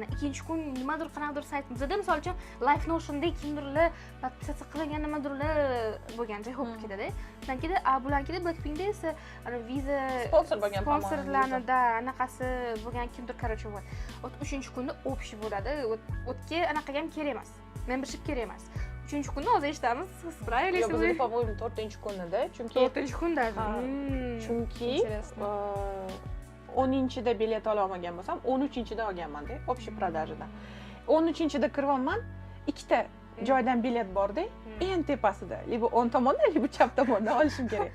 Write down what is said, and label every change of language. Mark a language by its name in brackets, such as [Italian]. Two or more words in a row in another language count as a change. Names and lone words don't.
[Uzbek] Ikkinchi kun nimadir qanaqadir saytimizda, misol uchun Life Notion'da kimdirlar podpisatsiya qilgan nimadirlar bo'lgan joy bo'lib ketadi. Undan keyin bularnikida Blackpinkda esa viza sponsor bo'lgan sponsorlarida anaqasi bo'lgan kimdir, [Russian] короче, вот. [Uzbek] 3-chi kunda общий bo'ladi. O'tga anaqaga ham kerak emas. Membership kerak emas. 3-chi kunda hozir eshitamiz, siz правильно Yo, bizda по-моему 4-chi kunda, chunki 4-chi kunda. Chunki 10-da bilet ola olmagan bo'lsam, 13-da olganman-da, [Russian] общий продажаdan. [Uzbek] 13-da kiryapman, ikkita joydan bilet bor-da, eng tepasida, libo o'ng tomondan, libo chap tomondan olishim kerak.